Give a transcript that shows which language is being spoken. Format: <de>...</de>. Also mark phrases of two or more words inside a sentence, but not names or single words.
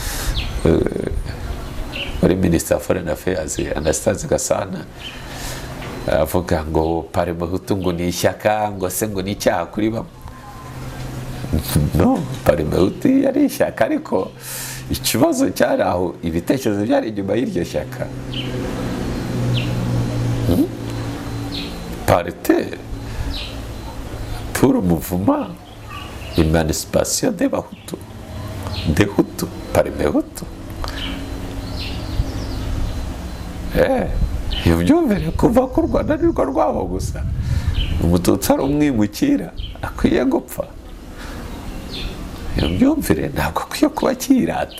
<rw>Ari</rw> <en>Minister of Foreign Affairs</en> <rw>Anastase Gasana avuga ngo Parmehutu ngo ni ishyaka, ngo se ngo ni icyaha kuri bamwe. No, Parmehutu yari ishyaka, ariko ikibazo cyari aho ibitekerezo byari inyuma y'iryo shyaka.</rw> <fr>Parti pour le mouvement d'émancipation des Hutus, Parmehutu.</fr> <rw>Ibyumvire kuva ku Rwanda nirwo rwabo gusa. Umututsi ari umwimukira akwiye gupfa. Ibyumvire ntabwo akwiye kuba kirata.</rw>